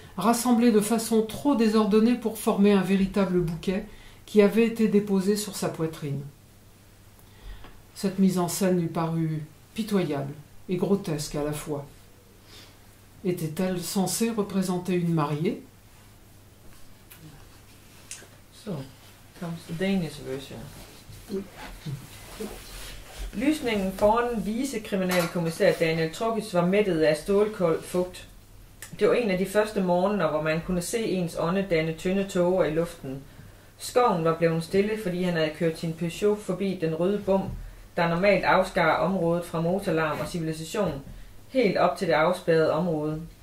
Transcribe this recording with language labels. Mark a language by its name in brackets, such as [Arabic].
[French] rassemblés de façon trop désordonnée pour former un véritable bouquet qui avait été déposé sur sa poitrine. Cette mise en scène lui parut pitoyable et grotesque à la fois. Était-elle censée représenter une mariée? [English] So, comes the Danish version. [Danish] Lysningen foran vicekriminalkommissær Daniel Trokic var mættet af stålkold fugt. Det var en af de første morgener, hvor man kunne se ens ånde danne tynde tåger i luften. Skoven var blevet stille, fordi han havde kørt sin Peugeot forbi den røde bom, der normalt afskar området fra motorlarm og civilisation, helt op til det afspærrede område.